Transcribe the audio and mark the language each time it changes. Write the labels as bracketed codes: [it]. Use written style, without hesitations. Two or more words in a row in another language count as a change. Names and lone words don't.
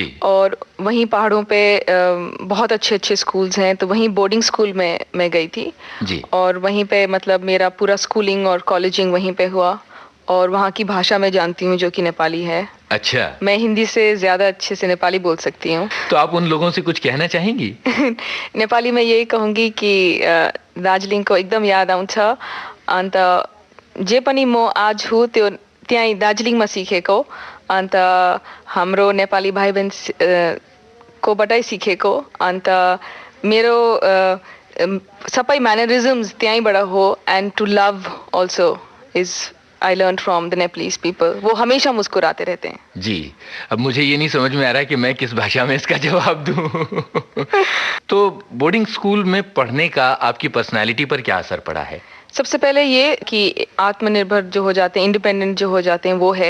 [hi] और वहीं पहाड़ों पे बहुत अच्छे अच्छे स्कूल्स हैं, तो वहीं बोर्डिंग स्कूल में मैं गई थी जी। और वहीं पे मतलब मेरा पूरा स्कूलिंग और कॉलेजिंग वहीं पे हुआ। और वहाँ की भाषा मैं जानती हूँ जो कि नेपाली है। अच्छा। मैं हिंदी से ज्यादा अच्छे से नेपाली बोल सकती हूँ। तो आप उन लोगों से कुछ कहना चाहेंगी? नेपाली में यही कहूँगी कि [ne] दार्जिलिङ को एकदम याद आउँछ। अन्त जे पनि म आज हूँ त्यो त्यहीँ दार्जिलिङमा सिकेको, अन्त हाम्रो नेपाली भाइ बहन कोबाटै सिकेको। अन्त मेरो सबै मैनरिज्म्स त्यहीँबाट हो। [en] and to love also is I learn from the Nepalese people. [hi] वो हमेशा मुस्कुराते रहते हैं। जी। अब मुझे ये नहीं समझ में आ रहा है कि मैं किस भाषा में इसका जवाब दूं। तो बोर्डिंग स्कूल में पढ़ने का आपकी पर्सनालिटी पर क्या असर पड़ा है? सबसे पहले ये कि आत्मनिर्भर जो हो जाते हैं, इंडिपेंडेंट जो हो जाते हैं, वो है